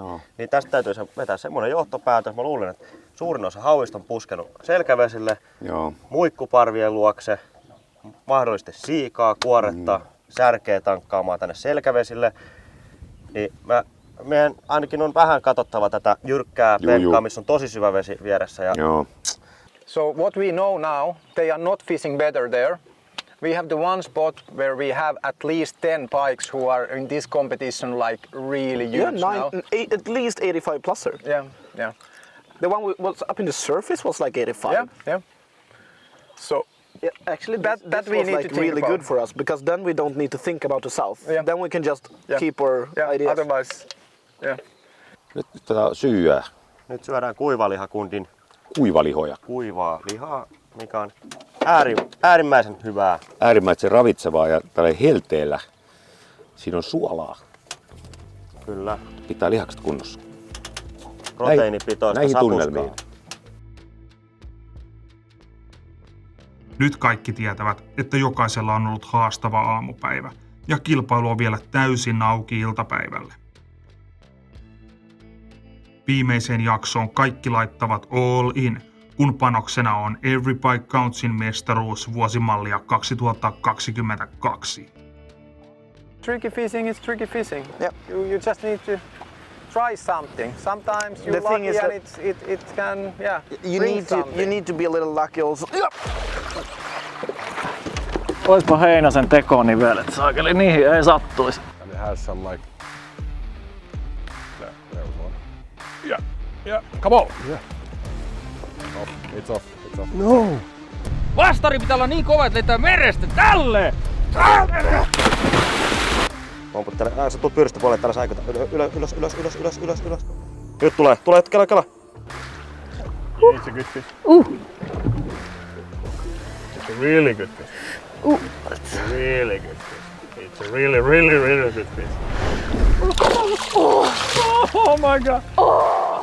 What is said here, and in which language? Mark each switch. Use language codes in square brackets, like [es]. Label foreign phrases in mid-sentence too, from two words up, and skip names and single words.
[fi] Niin tästä täytyy vetää semmoinen johtopäätös. Mä luulen, että suurin osa hauista on puskenut selkävesille, muikkuparvien luokse, mahdollisesti siikaa, kuoretta, särkeä tankkaamaan tänne selkävesille. Niin meidän ainakin on vähän katsottava tätä jyrkkää penkkaa, missä on tosi syvä vesi vieressä. [en] So what we know now, they are not fishing better there. We have the one spot where we have at least 10 pikes who are in this competition like really huge now. At least 85 pluser. Yeah. The one was up in the surface was like 85. Yeah. So yeah, actually that we was need like to think really about. good for us, because then we don't need to think about the south. Yeah. Then we can just keep our ideas. Otherwise, [fi] Nyt syyää. Nyt syödään kuivalihakuntin Kuivalihoja. kuivaa lihaa, mikä on äärimmäisen hyvää. Äärimmäisen ravitsevaa ja tällä helteellä. Siinä on suolaa. Kyllä. Pitää lihakset kunnossa. Proteiinipitoista näihin sapuskaa. tunnelmiin. Nyt kaikki tietävät, että jokaisella on ollut haastava aamupäivä ja kilpailu on vielä täysin auki iltapäivälle. Viimeiseen jaksoon kaikki laittavat [en] all in, [fi] kun panoksena on Every Pike Countsin mestaruus vuosimallia 2022. [en] tricky fishing is tricky fishing. Yeah. You just need to try something. Sometimes you're The thing lucky is and that it can you need to be a little lucky also. [fi] Oispa Heinäsen tekonivelet, saakeli niihin ei sattuisi. [en] And it has some like... There was one. Yeah, come on! Yeah. It's off. No! [fi] Vastari pitää olla niin kova, että lentää merestä tälle! Pomputtele. Sä tuut pyydystä puolelle täällä säikötä. Ylös. Nyt tulee, kela. [en] It's a good fish. It's a really good fish. It's a really good fish. It's a really good fish. Oh my god!